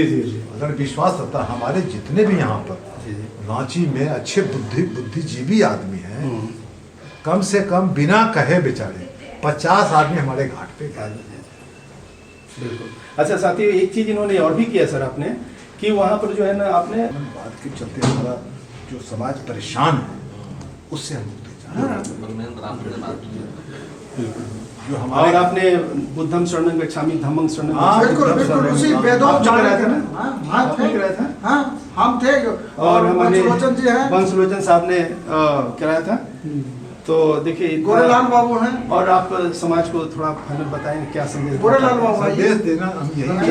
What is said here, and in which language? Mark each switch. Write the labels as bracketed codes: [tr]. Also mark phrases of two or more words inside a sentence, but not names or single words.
[hi] अगर विश्वास रहता, हमारे जितने भी यहाँ पर रांची में अच्छे बुद्धिजीवी आदमी हैं, कम से कम बिना कहे बेचारे 50 आदमी हमारे घाट पे गए। बिल्कुल। अच्छा साथियों, एक चीज इन्होंने और भी किया सर आपने, कि वहाँ पर जो है ना आपने बात के चलते हमारा जो समाज परेशान है उससे हम मुक्ति चाहते हैं। जो और हमारे आपने [pi] बुद्धम शरणं गच्छामि धम्मं शरणं [hi] हाँ, बिल्कुल बिल्कुल उसी आपने वेदों कराया था ना? हाँ आपने कराया था? हाँ, हम थे और हमारे वंशलोचन जी हैं, वंशलोचन साहब ने कराया था। तो देखिए, गोरेलाल बाबू हैं, और आप समाज को थोड़ा फाइनल बताएं क्या संदेश? गोरेलाल बाबू हैं। संदेश देना हम यही